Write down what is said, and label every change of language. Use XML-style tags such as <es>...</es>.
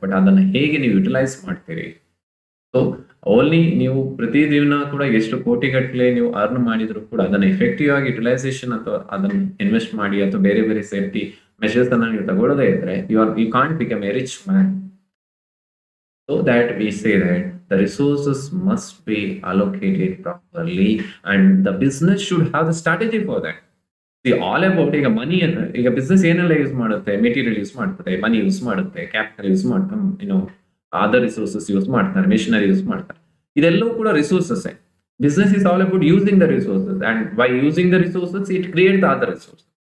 <kn>But ಅದನ್ನ ಹೇಗೆ ನೀವು ಯುಟಿಲೈಸ್ ಮಾಡ್ತೀರಿ? ಸೊ ಓನ್ಲಿ ನೀವು ಪ್ರತಿದಿನ ಕೂಡ ಎಷ್ಟು ಕೋಟಿಗಟ್ಟಲೆ ನೀವು ಅರ್ನ್ ಮಾಡಿದ್ರು ಕೂಡ ಅದನ್ನ ಎಫೆಕ್ಟಿವ್ ಆಗಿ ಯುಟಿಲೈಸೇಷನ್ ಅಥವಾ ಅದನ್ನ ಇನ್ವೆಸ್ಟ್ ಮಾಡಿ ಅಥವಾ ಬೇರೆ ಬೇರೆ ಸೇಫ್ಟಿ ಮೆಷರ್ಸ್ ಅನ್ನ ನೀವು ತಗೊಳ್ಳದೇ ಇದ್ರೆ</kn> <en>You can't become a rich man. So that we say that the resources must be allocated properly and the business should have the strategy for that. See, all about</en> <kn>ಈಗ ಮನಿ ಅನ್ನ, ಈಗ business ಏನೆಲ್ಲ use ಮಾಡುತ್ತೆ? Material use ಮಾಡ್ತಾರೆ, ಮನಿ use ಮಾಡುತ್ತೆ, capital use ಮಾಡ್ತಾರೆ, other resources use ಮಾಡ್ತಾರೆ, machinery use ಮಾಡ್ತಾರೆ. ಇದೆಲ್ಲವೂ ಕೂಡ</kn> <en>Resources. Business is all about using the resources and by using the resources it create the other resources.</en>